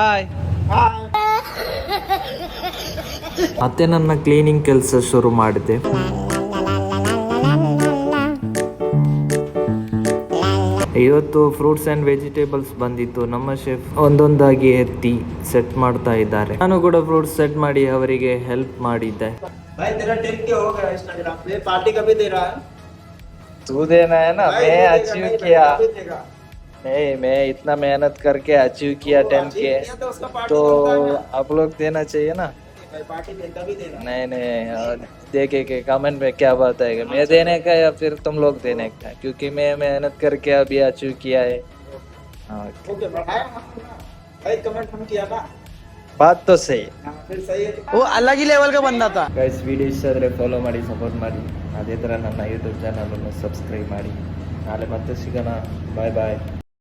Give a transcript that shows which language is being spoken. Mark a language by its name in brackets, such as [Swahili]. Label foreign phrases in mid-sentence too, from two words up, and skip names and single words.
[Kannada] ಮತ್ತೆ ನನ್ನ ಕ್ಲೀನಿಂಗ್ ಕೆಲಸ ಶುರು ಮಾಡಿದೆ. ಇವತ್ತು [English] fruits and vegetables [Kannada] ಬಂದಿತ್ತು. ನಮ್ಮ ಶೆಫ್ ಒಂದೊಂದಾಗಿ ಎತ್ತಿ ಸೆಟ್ ಮಾಡ್ತಾ ಇದ್ದಾರೆ. ನಾನು ಕೂಡ [English] fruits set [Kannada] ಮಾಡಿ ಅವರಿಗೆ ಹೆಲ್ಪ್ ಮಾಡಿದ್ದೆ. [Hindi] तू देना है ना, मैं अचीव किया। नहीं, मैं इतना मेहनत करके अचीव किया 10K, तो आप लोग देना चाहिए ना। नहीं देखे के कमेंट में क्या बात है, मैं देने का या फिर तुम लोग देने का? क्योंकि मैं मेहनत करके अभी अचीव किया है। बात तो सही, वो अलग ही लेवल का बंदा था। [Kannada] ಗೈಸ್, ವಿಡಿಯೋ ಇಷ್ಟ ಆದರೆ ಫಾಲೋ ಮಾಡಿ, ಸಪೋರ್ಟ್ ಮಾಡಿ. ಅದೇ ಥರ ನನ್ನ ಯೂಟ್ಯೂಬ್ ಚಾನಲನ್ನು ಸಬ್ಸ್ಕ್ರೈಬ್ ಮಾಡಿ. ನಾಳೆ ಮತ್ತೆ ಸಿಗೋಣ. [English] bye bye.